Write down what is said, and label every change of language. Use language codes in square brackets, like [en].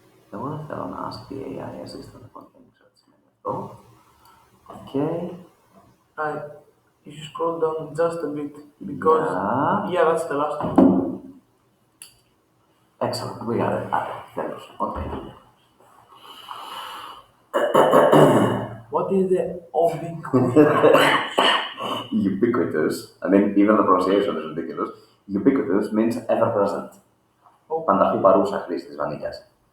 [el] Εγώ δεν θέλω να ask the AI assistant να κάνει τι σημαίνει αυτό. [en] Okay. Right. You should scroll down just a bit because Yeah. that's the last one. Excellent. We got it. Τέλος. Okay. What is the ubiquitous? Ubiquitous. I mean, even the pronunciation is ridiculous. Ubiquitous means ever present. [el] Πανταχού παρούσα χρήση της βανίλιας.